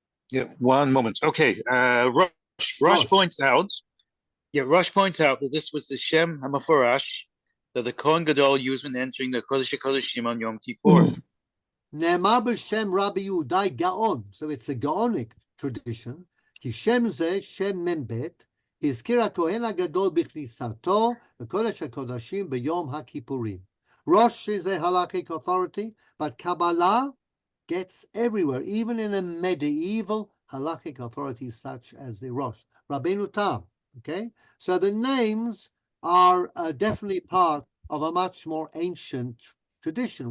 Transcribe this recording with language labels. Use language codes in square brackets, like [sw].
[en] Yeah, one moment. Okay, Rosh points out. Yeah, Rosh points out that this was the Shem Hamaforash that the Kohen Gadol used when entering the Kodesh HaKodeshim on Yom Kippur. [he] Ne'emar b'Shem Rabbi Yehudai Gaon. [en] So it's a Gaonic tradition. [he] Ki Shem Ze, Shem Membet, הזכיר הכהן הגדול בכניסתו לקודש הקודשים ביום הכיפורים. [en] Rosh is a halakhic authority, but Kabbalah gets everywhere, even in a medieval halakhic authority such as the Rosh. Rabbeinu Tam, okay? So the names are definitely part of a much more ancient tradition.